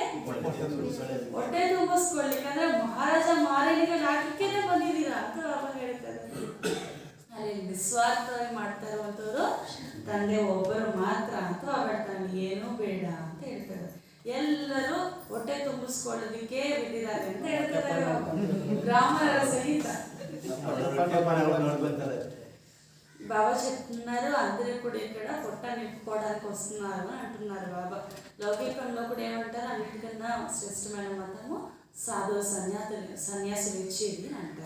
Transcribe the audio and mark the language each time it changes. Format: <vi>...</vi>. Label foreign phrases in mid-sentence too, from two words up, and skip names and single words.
<kn>ಹೊಟ್ಟೆ ತುಂಬಿಸ್ಕೊಳ್ಳಿಕ್ಕೆ, ಅಂದ್ರೆ ಮಹಾರಾಜ ಮಹಾರಾಣಿಗೆ ಹಾಕಿಕ್ಕೇನೆ ಬಂದಿದ್ದೀರಾ ಅಂತ ಬಾಬಾ ಹೇಳ್ತಾರೆ. ಅಲ್ಲಿ ನಿಸ್ವಾರ್ಥವಾಗಿ ಮಾಡ್ತಾ ಇರುವಂತವ್ರು ತಂದೆ ಒಬ್ಬರು ಮಾತ್ರ ಅಂತ ಬಾಬಾ ಹೇಳ್ತಾರೆ. ಏನೂ ಬೇಡ ಅಂತ ಹೇಳ್ತಾರೆ. ಎಲ್ಲರೂ ಹೊಟ್ಟೆ ತುಂಬಿಸ್ಕೊಳ್ಳೋದಿಕ್ಕೆ ಬಿದ್ದಿದ್ದಾರೆ ಅಂತ ಹೇಳ್ತಾರೆ ಗ್ರಾಮರ సహిత.</kn> <te>బాబా చెప్తున్నారు అందరూ కూడా ఇక్కడ పొట్ట నింపుకోవడానికి వస్తున్నారు అంటున్నారు బాబా. లౌకికంలో కూడా ఏమంటారు, అన్నిటికన్నా శ్రేష్టమైన మతము సాధు సన్యాసులు ఇచ్చేది అంటారు.</te>